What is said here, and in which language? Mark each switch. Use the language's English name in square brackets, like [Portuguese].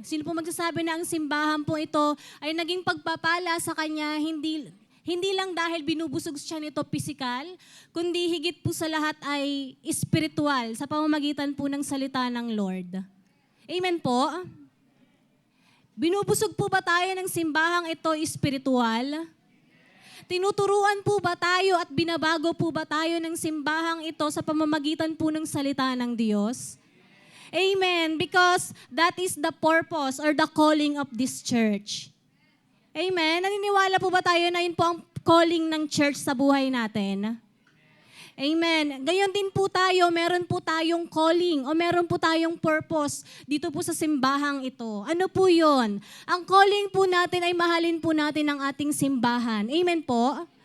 [Filipino] Sino po magsasabi na ang simbahan po ito ay naging pagpapala sa kanya, hindi lang dahil binubusog siya nito pisikal, kundi higit po sa lahat ay espiritual sa pamamagitan po ng salita ng Lord. Amen po? Binubusog po ba tayo ng simbahang ito espiritual? Tinuturuan po ba tayo at binabago po ba tayo ng simbahang ito sa pamamagitan po ng salita ng Diyos? Amen. [English] Because that is the purpose or the calling of this church. Amen. [Filipino] Naniniwala po ba tayo na yun po ang calling ng church sa buhay natin? Amen. Gayon din po tayo, meron po tayong calling o meron po tayong purpose dito po sa simbahang ito. Ano po yun? Ang calling po natin ay mahalin po natin ang ating simbahan. Amen po?